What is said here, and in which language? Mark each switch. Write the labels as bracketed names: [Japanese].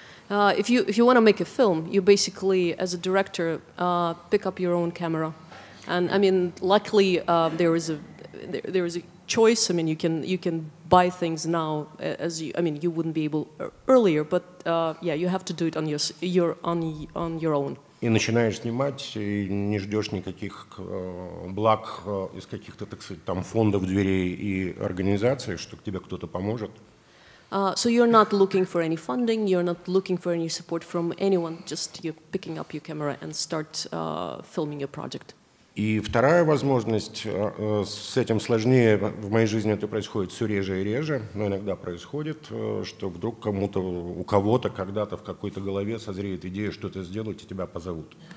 [English] If you want to make a film, you basically, as a director, pick up your own camera, and I mean, luckily there is a choice. I mean, you can buy things now you wouldn't be able earlier, but yeah, you have to do it on your own. [Russian] И начинаешь снимать, и не ждешь никаких благ из каких-то, так сказать, там фондов, дверей и организаций, что тебе кто-то поможет. [English] So you're not looking for any funding, you're not looking for any support from anyone, just you're picking up your camera and start filming your project. [Russian] И вторая возможность, с этим сложнее, в моей жизни это происходит все реже и реже, но иногда происходит, что вдруг у кого-то когда-то в какой-то голове созреет идея что-то сделать, и тебя позовут.